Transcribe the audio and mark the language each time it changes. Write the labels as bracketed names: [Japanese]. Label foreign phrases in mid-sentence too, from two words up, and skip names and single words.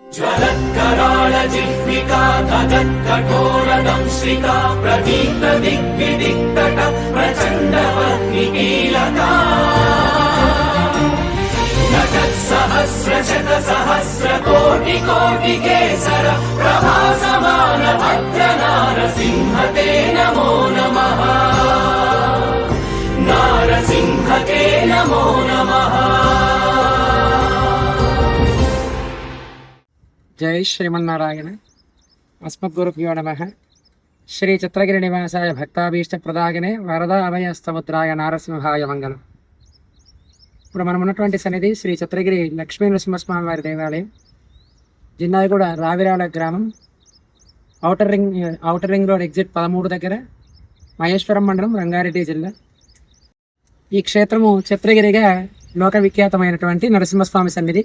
[Sanskrit] ज्वलत्कराळ जिह्विका धगत्कठोरदंश्रिका प्रदीप्त दिग्विदिक्तट प्रचण्डवह्निकीलका नटत्सहस्रशतसहस्रकोटिकोटिकेसर प्रभासमान भद्रनारसिंह ते नमो नमः नारसिंह ते नमो नमः। जय श्रीमन्नारायण। अस्मद्गुरुभ्यो नमः। श्री चित्रगिरि निवासाय भक्ताभीष्ट प्रदायिने वरदा अभयस्तमुद्राय नारसिंहाय मंगलम। [Telugu] ఇప్పుడు మనం ఉన్నటువంటి సన్నిధి శ్రీ చిత్రగిరి లక్ష్మీ నరసింహస్వామి వారి దేవాలయం, జిన్నాయిగూడ రావిరాల గ్రామం, ఔటర్ రింగ్ రోడ్ ఎగ్జిట్ 13 దగ్గర, మహేశ్వరం మండలం, రంగారెడ్డి జిల్లా. ఈ క్షేత్రము చిత్రగిరిగా లోక విఖ్యాతమైనటువంటి నరసింహస్వామి సన్నిధి.